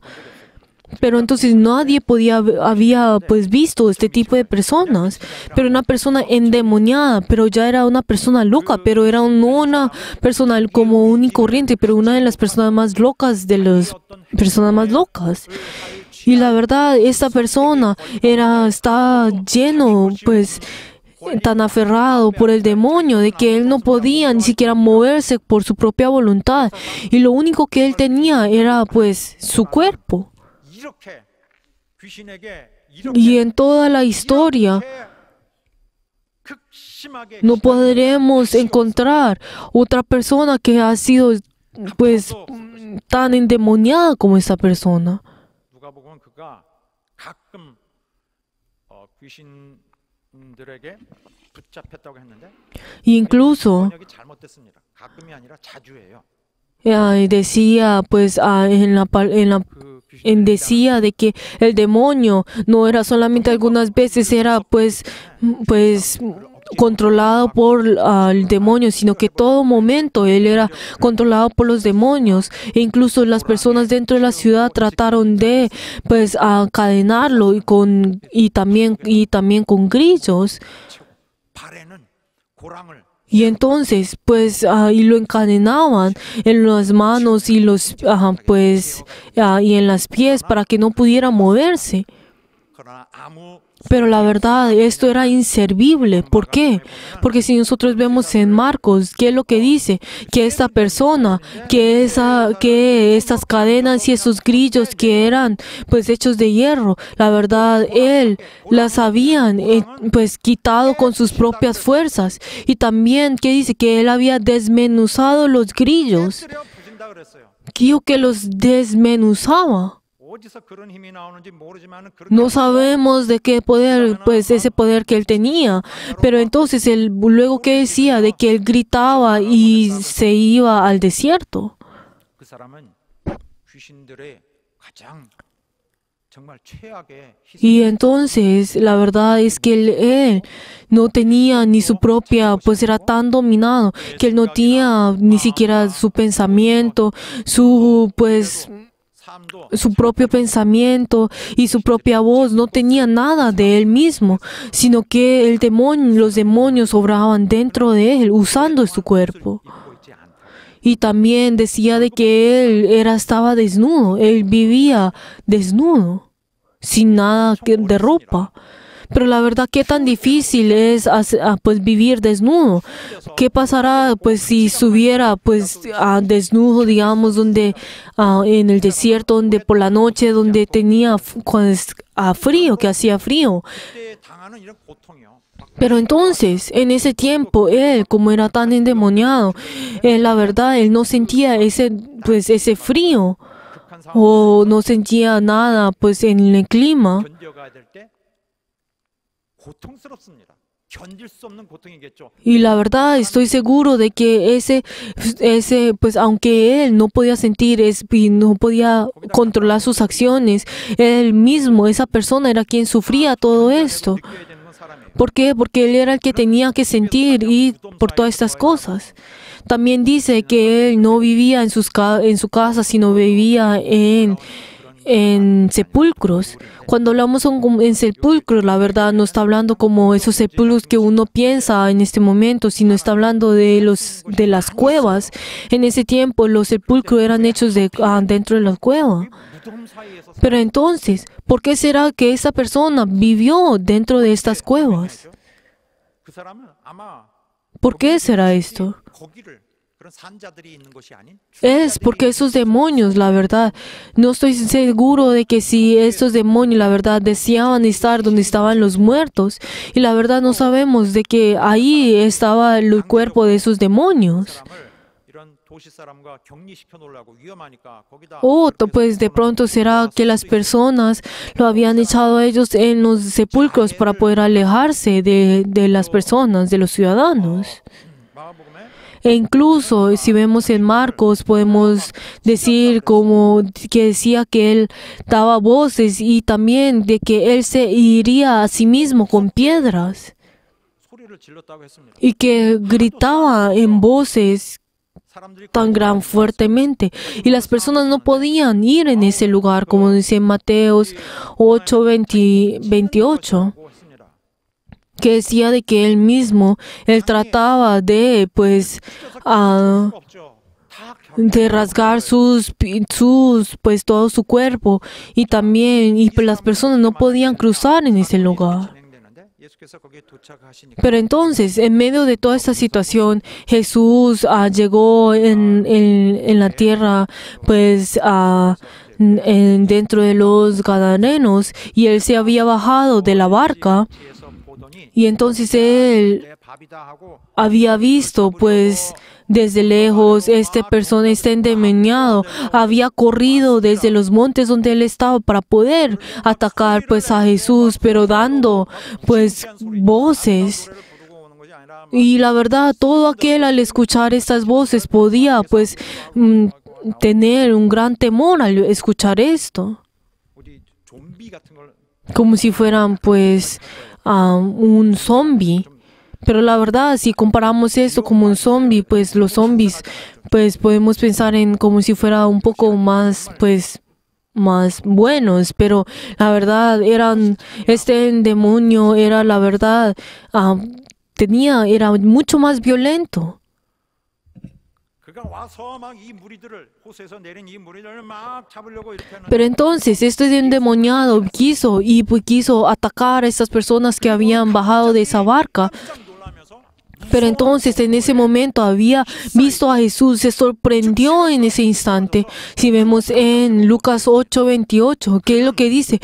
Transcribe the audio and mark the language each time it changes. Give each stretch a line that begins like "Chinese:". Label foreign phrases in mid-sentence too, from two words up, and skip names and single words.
Spanish: Pero entonces nadie había pues visto este tipo de personas, pero una persona endemoniada, pero ya era una persona loca, pero era no una persona como un y corriente, pero una de las personas más locas de las personas más locas. Y la verdad, esta persona está lleno pues tan aferrado por el demonio de que él no podía ni siquiera moverse por su propia voluntad, y lo único que él tenía era pues su cuerpo.
Korean: 이렇게 귀신에게
Spanish: Y en toda la historia
Korean: 극심하게
Spanish: no podremos encontrar otra persona que ha sido pues tan endemoniada como esa persona.
Korean: 누가복음은 그가 가끔 귀신들에게 붙잡혔다고 했는데
Spanish: Y incluso
Korean: 번역이 잘못됐습니다. 가끔이 아니라 자주예요.
Spanish: decía pues decía de que el demonio no era solamente algunas veces, era pues controlado por el demonio, sino que todo momento él era controlado por los demonios. E incluso las personas dentro de la ciudad trataron de pues encadenarlo y también con grillos.
Korean: 발에는 고랑을
Spanish: Y entonces, pues, y lo encadenaban en las manos y y en las pies para que no pudiera moverse.
Korean: 그러나 아무
Spanish: Pero la verdad, esto era inservible. ¿Por qué? Porque si nosotros vemos en Marcos, ¿qué es lo que dice? Que esta persona, que estas cadenas y esos grillos que eran pues hechos de hierro, la verdad, él las habían pues quitado con sus propias fuerzas. Y también, ¿qué dice? Que él había desmenuzado los grillos.
Korean: 깨뜨려 부신다 그랬어요.
Spanish: Que los desmenuzaba.
Korean: 어디서 그런 힘이 나오는지 모르지만 그렇게
Spanish: No sabemos de qué poder, pues ese poder que él tenía. Pero entonces él luego que decía de que él gritaba y se iba al desierto.
Korean: 그 사람은 귀신들의 가장 정말 최악의 희생.
Spanish: Y entonces la verdad es que él no tenía ni su propia, pues era tan dominado que él no tenía ni siquiera su pensamiento,
Korean: 삶도
Spanish: su propio pensamiento y su propia voz, no tenía nada de él mismo, sino que los demonios obraban dentro de él, usando su cuerpo.
Korean: 입고 있지 않다.
Spanish: Y también decía de que él estaba desnudo, él vivía desnudo, sin nada de ropa. Pero la verdad, ¿qué tan difícil es pues vivir desnudo? ¿Qué pasará pues si estuviera pues desnudo, digamos, donde en el desierto, donde por la noche, donde tenía frío, que hacía frío?
Korean: 그때 당하는 이런 고통이요.
Spanish: Pero entonces, en ese tiempo, él, como era tan endemoniado, la verdad, él no sentía ese frío
Korean: 극한 상황
Spanish: o no sentía nada pues en el clima.
Korean: 견뎌가야 될 때 고통스럽습니다. 견딜 수 없는 고통이겠죠.
Spanish: Y la verdad, estoy seguro de que pues aunque él no podía sentir y no podía controlar sus acciones, él mismo, esa persona era quien sufría todo esto.
Korean: 느껴야 되는 건 사람이에요.
Spanish: ¿Por qué? Porque él era el que tenía que sentir y por todas estas cosas. También dice que él no vivía en su casa, sino vivía en sepulcros. Cuando hablamos en sepulcros, la verdad no está hablando como esos sepulcros que uno piensa en este momento, sino está hablando de las cuevas. En ese tiempo los sepulcros eran hechos dentro de la cueva.
Korean: 무덤 사이에서
Spanish: Pero entonces, ¿por qué será que esa persona vivió dentro de estas cuevas?
Korean: 그 사람은 아마
Spanish: ¿Por qué será esto?
Korean: 거기를 그런 산자들이 있는 것이 아닌
Spanish: Es porque esos demonios, la verdad, no estoy seguro de que si estos demonios, la verdad, deseaban estar donde estaban los muertos. Y la verdad no sabemos de que ahí estaba el cuerpo de esos demonios.
Korean: 사람을 이런 도시 사람과 격리시켜 놓으려고 위험하니까 거기다
Spanish: O pues de pronto será que las personas lo habían echado a ellos en los sepulcros para poder alejarse de las personas, de los ciudadanos.
Korean: 마가복음에
Spanish: E incluso si vemos en Marcos podemos decir como que decía que él daba voces y también de que él se iría a sí mismo con piedras
Korean: 소리를 질렀다고 했습니다.
Spanish: y que gritaba en voces
Korean: 사람들이
Spanish: tan gran fuertemente y las personas no podían ir en ese lugar, como dice en Mateos 8:28.
Korean: 그러고 했습니다.
Spanish: Que decía de que él trataba de pues
Korean: 없죠. 다
Spanish: de rasgar pues todo su cuerpo y también pues, las personas no podían cruzar en ese lugar.
Korean: 진행되는데 예수께서 거기에 도착하시니까
Spanish: Pero entonces, en medio de toda esta situación, Jesús llegó en la tierra, pues dentro de los Gadarenos, y él se había bajado de la barca,
Korean: 뒤에서 보더니
Spanish: y entonces él
Korean: 내 밥이다 하고
Spanish: había visto, pues, desde lejos, persona, endemoniado, había corrido desde los montes donde él estaba para poder atacar, pues, a Jesús, pero dando, pues, voces.
Korean: 노래를 부르고 오는 것이 아니라
Spanish: Y la verdad, todo aquel al escuchar estas voces podía, pues, tener un gran temor al escuchar esto,
Korean: 우리 좀비 같은 걸
Spanish: como si fueran, pues, un zombie. Pero la verdad, si comparamos esto como un zombie, pues los zombies, pues podemos pensar en como si fuera un poco más, pues, más buenos. Pero la verdad, este demonio era la verdad tenía era mucho más violento.
Korean: 그가 와서 막 이 무리들을 호수에서 내린 이 무리들을 막 잡으려고 이렇게 하는.
Spanish: Pero entonces este endemoniado quiso atacar a estas personas que habían bajado de esa barca.
Korean: 깜짝 놀라면서
Spanish: Pero entonces en ese momento había visto a Jesús, se sorprendió en ese instante. Si vemos en Lucas 8:28, ¿qué es lo que dice?